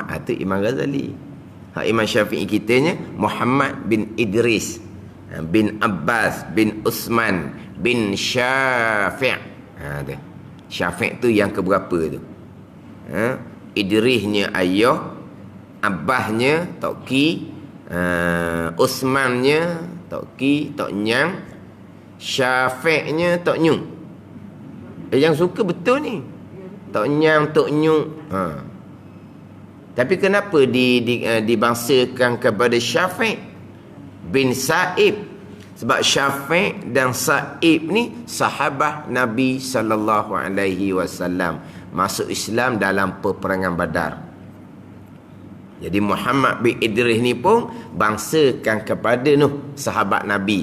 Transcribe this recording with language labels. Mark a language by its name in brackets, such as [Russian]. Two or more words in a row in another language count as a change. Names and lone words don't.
[Malay] Itu Imam Ghazali. Imam Syafi'i kitanya Muhammad bin Idris bin Abbas bin Uthman bin Syafi'. Syafi' tu yang keberapa tu? Idrisnya ayah, Abbasnya tok ki, Uthmannya tok ki, tok nyang, Syafi'nya tok nyung. Yang suka betul ni. Tok nyang, tok nyung. Tapi kenapa dibangsakan kepada Syafi' bin Sa'ib? Sebab Syafi' dan Sa'ib ni sahabat Nabi [Arabic] sallallahu alaihi wasallam. [Malay] masuk Islam dalam peperangan Badar. Jadi Muhammad bin Idris ni pun bangsakan kepada sahabat Nabi.